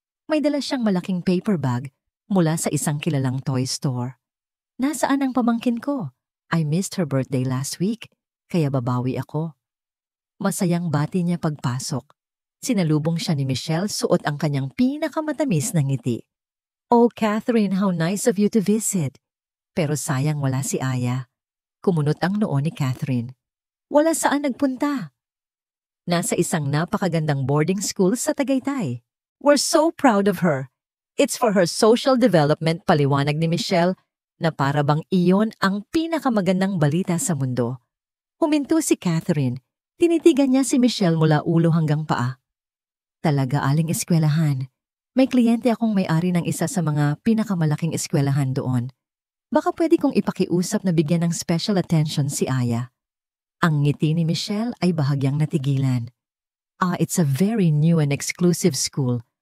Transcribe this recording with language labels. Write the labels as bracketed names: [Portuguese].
[Filipino] May dala siyang malaking paper bag mula sa isang kilalang toy store. Nasaan ang pamangkin ko? [English] I missed her birthday last week, [Filipino] kaya babawi ako. Masayang bati niya pagpasok. Sinalubong siya ni Michelle, suot ang kanyang pinakamatamis na ngiti. [English] Oh, Catherine, how nice of you to visit. [Filipino] Pero sayang wala si Aya. Kumunot ang noo ni Catherine. Wala saan nagpunta. Nasa isang napakagandang boarding school sa Tagaytay. [English] We're so proud of her. It's for her social development, [Filipino] paliwanag ni Michelle, na para bang iyon ang pinakamagandang balita sa mundo. Huminto si Catherine. Tinitigan niya si Michelle mula ulo hanggang paa. Talaga, aling eskwelahan. May kliyente akong may-ari ng isa sa mga pinakamalaking eskwelahan doon. Baka pwede kong ipakiusap na bigyan ng special attention si Aya. Ang ngiti ni Michelle ay bahagyang natigilan. [English] It's a very new and exclusive school.